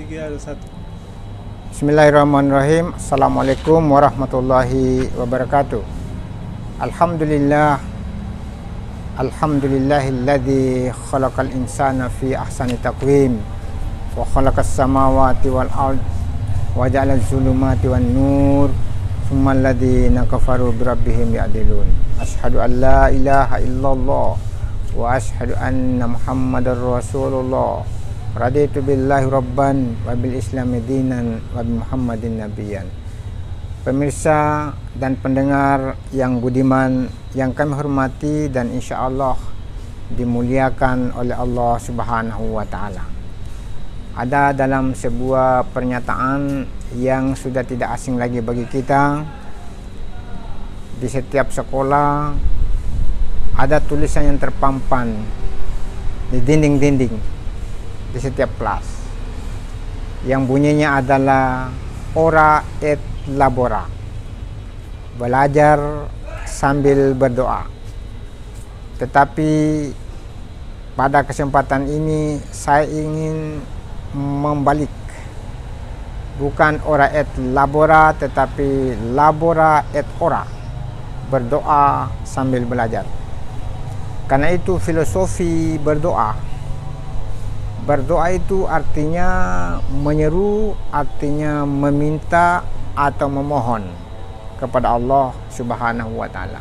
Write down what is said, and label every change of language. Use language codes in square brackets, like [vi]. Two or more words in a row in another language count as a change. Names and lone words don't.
[ar] بسم الله الرحمن الرحيم. السلام عليكم ورحمة الله وبركاته. الحمد لله الذي خلق الإنسان في أحسن تقويم وخلق السماوات والأرض وجعل الظلمات والنور ثم الذين كفروا بربهم يعدلون. أشهد أن لا إله إلا الله وأشهد أن محمدا رسول الله. رضيت بالله ربا وبالإسلام دينا وبمحمد نبيا. [id] Pemirsa dan pendengar yang budiman, yang kami hormati dan [ar] إن شاء الله [id] dimuliakan oleh Allah [ar] سبحانه وتعالى. [id] Ada dalam sebuah pernyataan yang sudah tidak asing lagi bagi kita. Di setiap sekolah ada tulisan yang terpampang di dinding-dinding di setiap kelas yang bunyinya adalah [la] ora et labora, [id] belajar sambil berdoa. Tetapi pada kesempatan ini saya ingin membalik, bukan [la] ora et labora [id] tetapi [la] labora et ora, [id] berdoa sambil belajar. Karena itu filosofi berdoa itu artinya menyeru, artinya meminta atau memohon kepada Allah [ar] سبحانه وتعالى.